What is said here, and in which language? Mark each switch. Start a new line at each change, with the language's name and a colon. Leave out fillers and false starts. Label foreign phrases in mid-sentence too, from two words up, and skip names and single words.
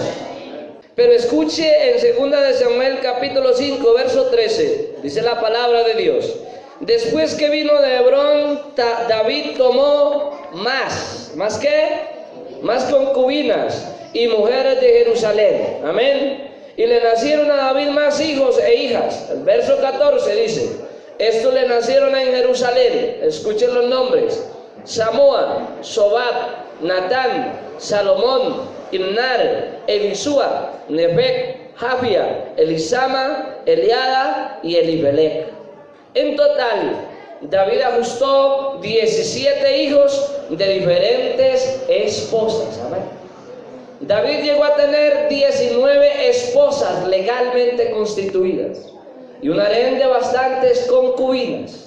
Spanish: Pero escuche en 2 de Samuel capítulo 5 verso 13, dice la palabra de Dios: después que vino de Hebrón, David tomó ¿más qué? Más concubinas y mujeres de Jerusalén. Amén. Y le nacieron a David más hijos e hijas. El verso 14 dice: estos le nacieron en Jerusalén. Escuchen los nombres: Samoa, Sobab, Natán, Salomón, Imnar, Elisúa, Nebec, Jafia, Elisama, Eliada y Elibelec. En total, David ajustó 17 hijos de diferentes esposas. Amén. David llegó a tener 19 esposas legalmente constituidas y un harén de bastantes concubinas.